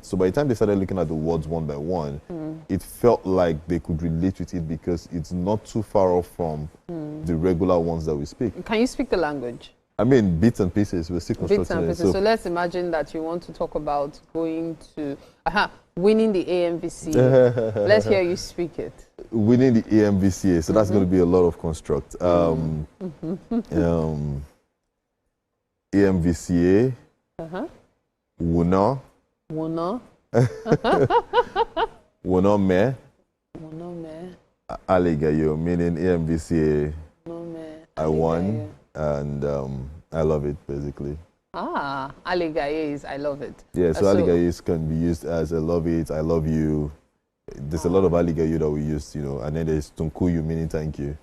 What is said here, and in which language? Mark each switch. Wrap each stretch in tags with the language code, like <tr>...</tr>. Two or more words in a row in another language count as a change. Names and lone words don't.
<en>So by the time they started looking at the words one by one, it felt like they could relate with it because it's not too far off from the regular ones that we speak. Can you speak the language? I mean, bits and pieces. We're still constructing Bits and pieces. So let's imagine that you want to talk about going to, winning the AMVC. Let's hear you speak it. Winning the AMVCA. So that's going to be a lot of construct. AMVCA. Wuna. Wuna. Wuna me. Wuna me. Aligayo, meaning AMVCA. I won, and I love it, basically. Aligaye is I love it. Yeah, so aligaye can be used as I love it, I love you. There's a lot of aligaye that we use, and then there's tunkuyu, meaning thank you.</en>